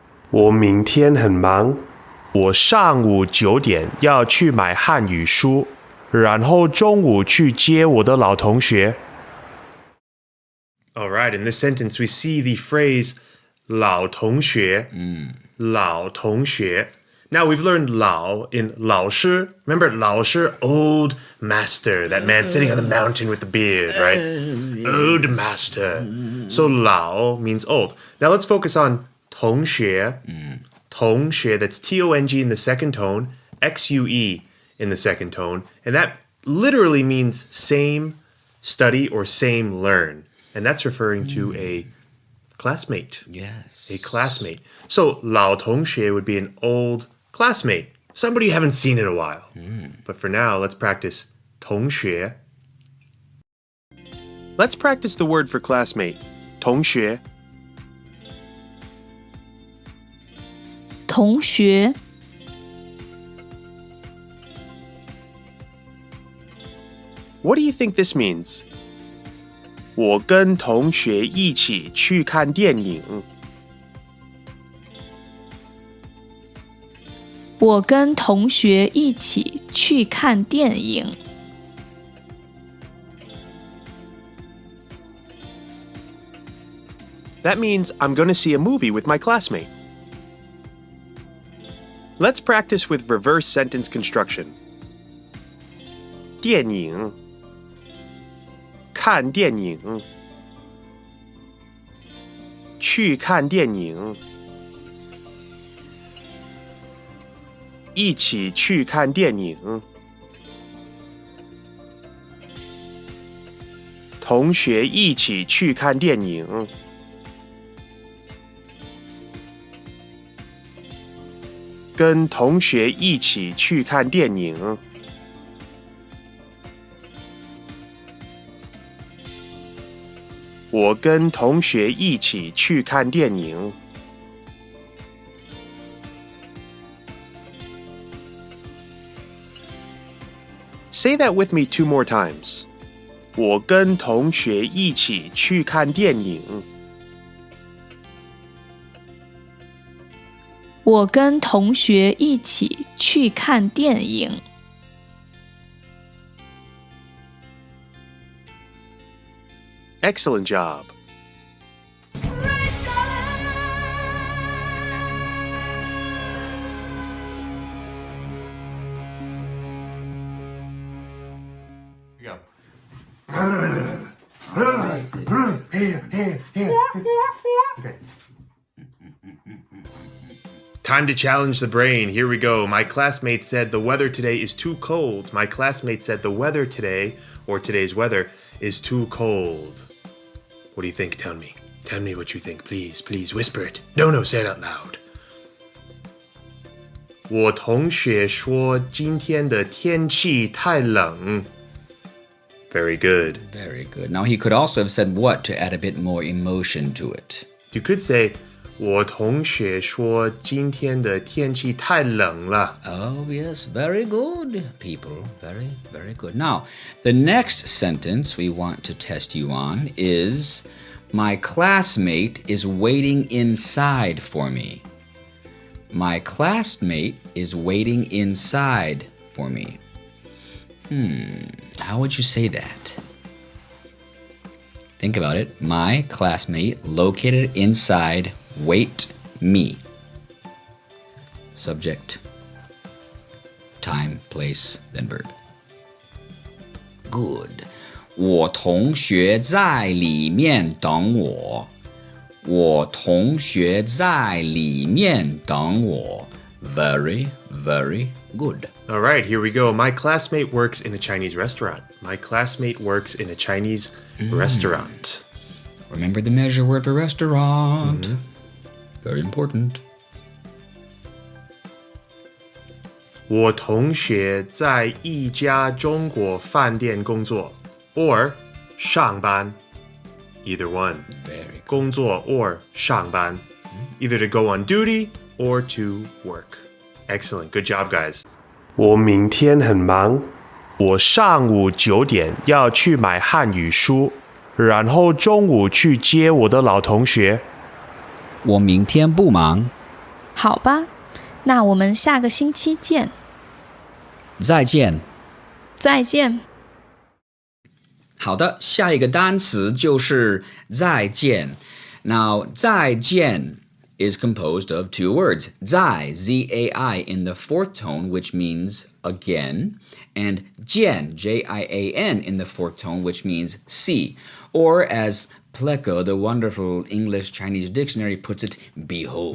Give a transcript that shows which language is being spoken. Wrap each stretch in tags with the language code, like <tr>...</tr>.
<zh>我明天很忙，我上午9点要去买汉语书，然后中午去接我的老同学。</zh> <en>All right, in this sentence we see the phrase 老同学，老同学。 Now we've learned 老 in 老师. Remember 老师, old master, that man sitting on the mountain with the beard, right? Old master. So 老 means old. Now let's focus on 同学. 同学, that's T-O-N-G in the second tone, X-U-E in the second tone, and that literally means same study or same learn. And that's referring to a classmate. Yes. A classmate. So 老同学 would be an old classmate. Somebody you haven't seen in a while. But for now, let's practice 同学. Let's practice the word for classmate.</en> <zh>同学. 同学</zh> <en>What do you think this means?</en> <zh>我跟同学一起去看电影。我跟同学一起去看电影。</zh> <en>That means I'm going to see a movie with my classmate. Let's practice with reverse sentence construction.</en> <zh>电影看电影去看电影一起去看电影同学一起去看电影跟同学一起去看电影我跟同学一起去看电影。</zh> <en>Say that with me 2 more times.</en> <zh>我跟同学一起去看电影。我跟同学一起去看电影。</zh> <en>Excellent job. Time to challenge the brain. Here we go. My classmate said the weather today is too cold. My classmate said the weather today, or today's weather, is too cold. What do you think? Tell me. Tell me what you think. Please, please whisper it. No, say it out loud.</en> <zh>我同学说今天的天气太冷。</zh> <en>Very good. Very good. Now he could also have said what to add a bit more emotion to it. You could say</en> <zh>我同学说今天的天气太冷了。</zh> <en>Oh, yes. Very good, people. Very, very good. Now, the next sentence we want to test you on is my classmate is waiting inside for me. My classmate is waiting inside for me. How would you say that? Think about it. My classmate located inside wait me. Subject, time, place, then verb. Good.</en> <zh>我同学在里面等我。我同学在里面等我。</zh> <en>Very, very good. All right, here we go. My classmate works in a Chinese restaurant. My classmate works in a Chinese restaurant. Remember the measure word for restaurant. Very important.</en> <zh>我同学在一家中国饭店工作 or 上班</zh> <en>Either one. Very good. 工作 or 上班 Either to go on duty or to work. Excellent. Good job, guys.</en> <zh>我明天很忙。我上午9点要去买汉语书，然后中午去接我的老同学。我明天不忙。好吧，那我们下个星期见。再见。再见。好的，下一个单词就是再见。</zh> <en>Now, 再见 is composed of 2 words. 在 Z-A-I in the 4th tone, which means again, and 见 J-I-A-N in the 4th tone, which means see. Or as Pleco, the wonderful English Chinese dictionary, puts it, behold.</en>